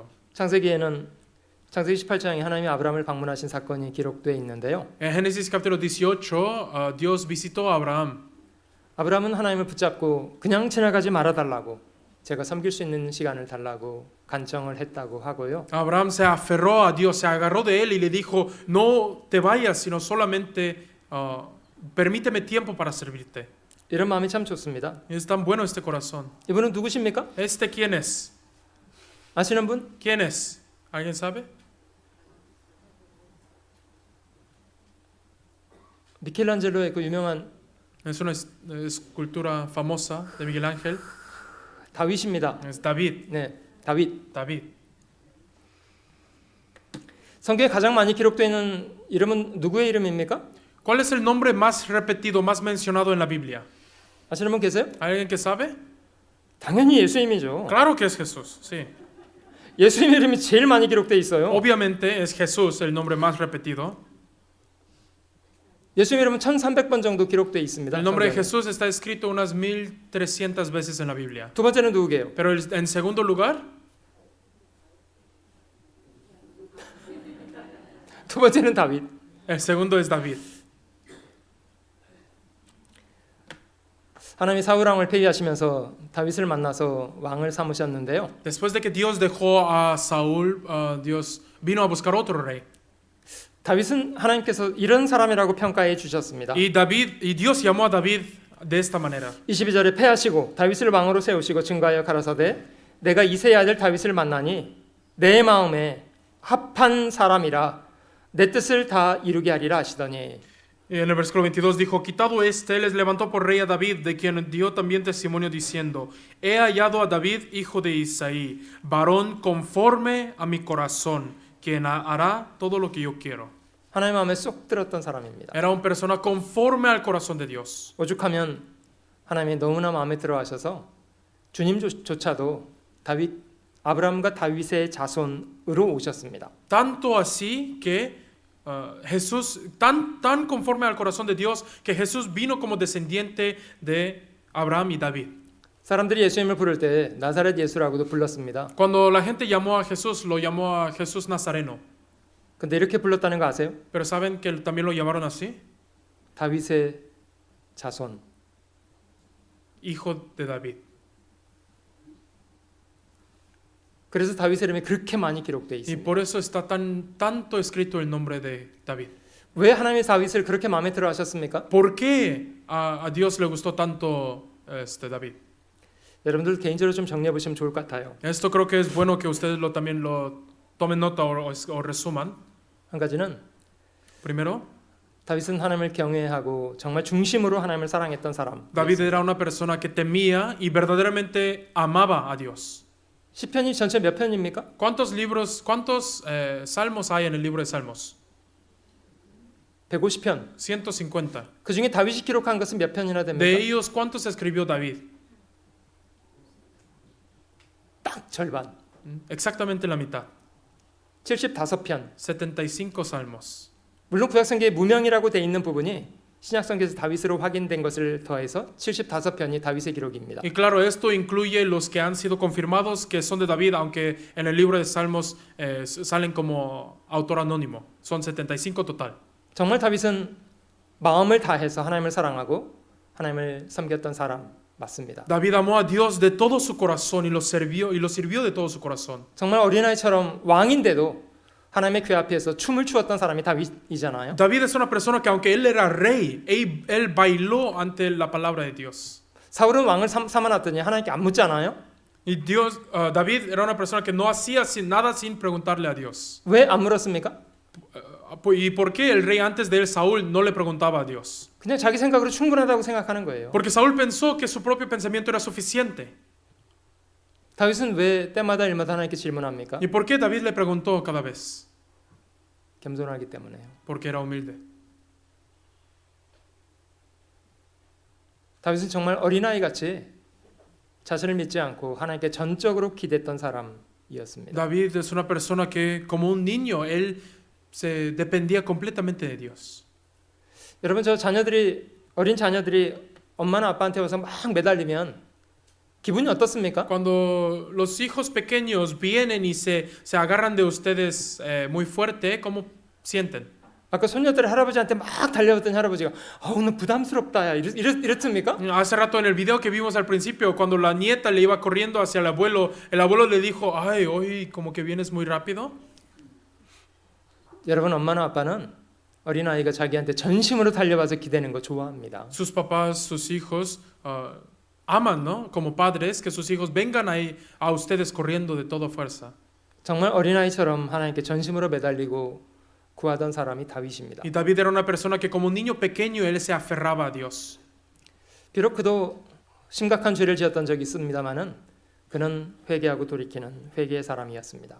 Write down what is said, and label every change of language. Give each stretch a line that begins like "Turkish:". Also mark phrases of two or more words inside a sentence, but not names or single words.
Korean: 창세기에는 창세기 18장에 하나님이 아브라함을 방문하신 사건이 기록되어 있는데요.
Spanish: En Génesis capítulo 18, Dios visitó a Abraham.
Korean: 아브라함은 하나님을 붙잡고 그냥 지나가지 말아달라고, 제가 섬길 수 있는 시간을 달라고 간청을 했다고 하고요.
Spanish: Abraham se aferró a Dios, se agarró de él y le dijo, no te vayas, sino solamente permíteme tiempo para servirte.
Korean: 이런 마음이 참 좋습니다.
Spanish: Es tan bueno este corazón.
Korean: 이분은 누구십니까?
Spanish: ¿Este quién es?
Korean: 아시는 분?
Spanish: ¿Quién es? ¿Alguien sabe?
Korean: 미켈란젤로의 그 유명한
Spanish: Es una escultura famosa de Miguel Ángel.
Korean: 다윗입니다.
Spanish: Es David.
Korean: 네, 다윗.
Spanish: David.
Korean: 성경에 가장 많이 기록되어 있는 이름은 누구의 이름입니까?
Spanish: ¿Cuál es el nombre más repetido, más mencionado en la Biblia?
Korean: 아시는 분 계세요?
Spanish: ¿Alguien que sabe?
Korean: 당연히 예수님이죠.
Spanish: Claro que es Jesús, sí.
Korean: 예수님 이름이 제일 많이 기록되어 있어요.
Spanish: Obviamente es Jesús el nombre más repetido.
Korean: 예수님 이름은 1300번 정도 기록되어 있습니다.
Spanish: El nombre de
Korean: 성경에.
Spanish: Jesús está escrito unas 1300 veces en la Biblia.
Korean: 두 번째는 누구게요?
Spanish: Pero en segundo lugar,
Korean: 두 번째는 다윗.
Spanish: el segundo es David.
Korean: 하나님이 사울 왕을 폐위하시면서 다윗을 만나서 왕을 삼으셨는데요.
Spanish: Después de que Dios dejó a Saúl, Dios vino a buscar otro rey.
Korean: 다윗은 하나님께서 이런 사람이라고 평가해 주셨습니다.
Spanish: Y Dios llamó a David de esta manera.
Korean: 22절에 패하시고 다윗을 왕으로 세우시고 증거하여 가라사대 내가 이새의 아들 다윗을 만나니 내 마음에 합한 사람이라 내 뜻을 다 이루게 하리라 하시더니
Spanish: Y en el versículo 22 dijo, quitado este, les levantó por rey a David, de quien dio también testimonio diciendo, he hallado a David, hijo de Isaí, varón conforme a mi corazón, quien hará todo lo que yo quiero.
Korean: 하나님 마음에 쏙 들었던 사람입니다.
Spanish: Era una persona conforme al corazón de Dios.
Korean: 오죽하면 하나님이 너무나 마음에 들어하셔서 주님조차도 아브라함과 다윗의 자손으로 오셨습니다.
Spanish: Tanto así que Jesús, tan conforme al corazón de Dios, que Jesús vino como descendiente de Abraham y David.
Korean: 사람들이 예수님을 부를 때 나사렛 예수라고도 불렀습니다.
Spanish: Cuando la gente llamó a Jesús, lo llamó a Jesús Nazareno.
Korean: 근데 이렇게 불렀다는 거 아세요?
Spanish: Pero ¿saben que también lo llamaron así?
Korean: 다윗의 자손.
Spanish: Hijo de David.
Korean: 그래서 다윗의 이름이 그렇게 많이 기록되어
Spanish: Y
Korean: 있습니다.
Spanish: por eso está tanto escrito el nombre de David.
Korean: 왜 하나님이 다윗을 그렇게 마음에 들어 하셨습니까?
Spanish: ¿Por qué a Dios le gustó tanto David?
Korean: 여러분들 개인적으로 좀 정리해 보시면 좋을 것 같아요.
Spanish: Esto creo que es bueno que ustedes también lo tomen nota o resuman.
Korean: 한 가지는
Spanish: Primero,
Korean: 다윗은 하나님을 경외하고 정말 중심으로 하나님을 사랑했던 사람.
Spanish: David era una persona que temía y verdaderamente amaba a Dios.
Korean: 시편이 전체 몇 편입니까?
Spanish: ¿Cuántos salmos hay en el libro de Salmos?
Korean: 150편.
Spanish: 150.
Korean: 그 중에 다윗이 기록한 것은 몇 편이나
Spanish: De
Korean: 됩니까?
Spanish: ellos, ¿cuántos escribió David?
Korean: 딱 절반.
Spanish: Exactamente la mitad.
Korean: 75편.
Spanish: 75 salmos.
Korean: 물론 구약성경에 무명이라고 돼 있는 부분이 신약성경에서 다윗으로 확인된 것을 더해서 75편이 다윗의 기록입니다.
Spanish: Y claro, esto incluye los que han sido confirmados que son de David, aunque en el libro de Salmos salen como autor anónimo. Son 75 total.
Korean: 정말 다윗은 마음을 다해서 하나님을 사랑하고 하나님을 섬겼던 사람 맞습니다.
Spanish: David amó a Dios de todo su corazón y lo sirvió de todo su corazón.
Korean: 정말 어린아이처럼 왕인데도 하나님의 궤 앞에서 춤을 추었던 사람이 다윗이잖아요.
Spanish: David es una persona que aunque él era rey, él bailó ante la palabra de Dios.
Korean: 사울은 왕을 삼아놨더니 하나님께 안 묻잖아요.
Spanish: Y David era una persona que no hacía nada sin preguntarle a Dios.
Korean: 왜 안 물었습니까?
Spanish: ¿Y por qué el rey antes de él, Saúl, no le preguntaba a Dios?
Korean: 그냥 자기 생각으로 충분하다고 생각하는 거예요.
Spanish: Porque Saúl pensó que su propio pensamiento era suficiente.
Korean: 다윗은 왜 때마다 일마다 하나님께 질문합니까?
Spanish: ¿Y por qué David le preguntó cada vez?
Korean: 겸손하기 때문에요.
Spanish: Porque era humilde.
Korean: 다윗은 정말 어린아이같이 자신을 믿지 않고 하나님께 전적으로 기댔던 사람이었습니다.
Spanish: David es una persona que, como un niño, él se dependía completamente de Dios.
Korean: 여러분 저 어린 자녀들이 엄마나 아빠한테 와서 막 매달리면 기분이 어떻습니까?
Spanish: Cuando los hijos pequeños vienen y se agarran de ustedes muy fuerte, ¿cómo sienten?
Korean: 아까 손녀들이 할아버지한테 막 달려왔던 할아버지가 오늘 부담스럽다 야 이랬습니까?
Spanish: Hace rato en el video que vimos al principio, cuando la nieta le iba corriendo hacia el abuelo le dijo, ay, hoy como que vienes muy rápido.
Korean: 여러분 엄마나 아빠는 어린아이가 자기한테 전심으로 달려와서 기대는 거 좋아합니다.
Spanish: Sus papás, sus hijos aman, ¿no? Como padres, que sus hijos vengan ahí a ustedes corriendo de toda fuerza.
Korean: 정말 어린아이처럼 하나님께 전심으로 매달리고 구하던 사람이 다윗입니다.
Spanish: Y David era una persona que como un niño pequeño él se aferraba a Dios.
Korean: 비록 그도 심각한 죄를 지었던 적이 있습니다만은 그는 회개하고 돌이키는 회개의 사람이었습니다.